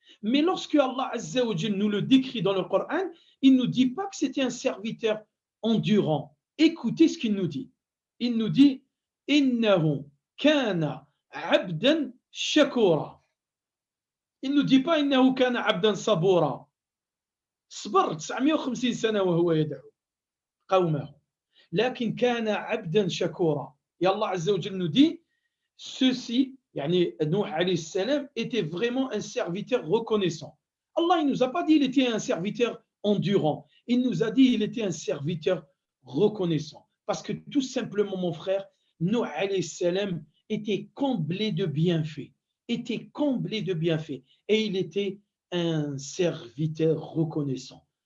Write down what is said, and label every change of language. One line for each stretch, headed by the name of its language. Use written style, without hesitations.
French: Mais lorsque Allah Azza wa Jal nous le décrit dans le Coran, il ne nous dit pas que c'était un serviteur endurant. Écoutez ce qu'il nous dit. Il nous dit
Arabic: Innahu kana abdan shakura.
French: Il ne nous dit pas
Arabic: Innahu kana abdan sabura. صبر 950 سنة وهو يدعو قومه لكن كان عبدا شكورا.
French: Et Allah Azza wa Jal nous dit ceci, yani Nuh alayhi salam était vraiment un serviteur reconnaissant. Allah il nous a pas dit il était un serviteur endurant, il nous a dit il était un serviteur reconnaissant parce que tout simplement mon frère, Nuh alayhi salam était comblé de bienfaits, et il était un serviteur reconnaissant.